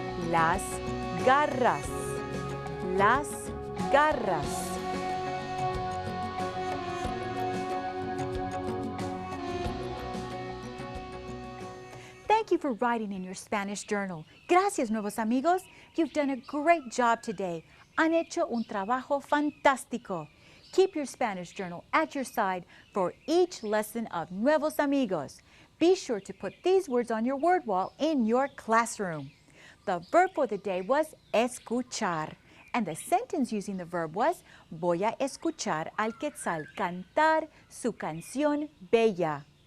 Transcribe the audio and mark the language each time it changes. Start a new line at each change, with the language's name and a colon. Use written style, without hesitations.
Spanish: Las garras, las garras.
English: Thank you for writing in your Spanish journal.
Spanish: Gracias,
English: Nuevos Amigos. You've done a great job today.
Spanish: Han hecho un trabajo fantástico.
English: Keep your Spanish journal at your side for each lesson of Nuevos Amigos. Be sure to put these words on your word wall in your classroom. The verb for the day was escuchar. And the sentence using the verb was,
Spanish: voy a escuchar al quetzal cantar su canción bella.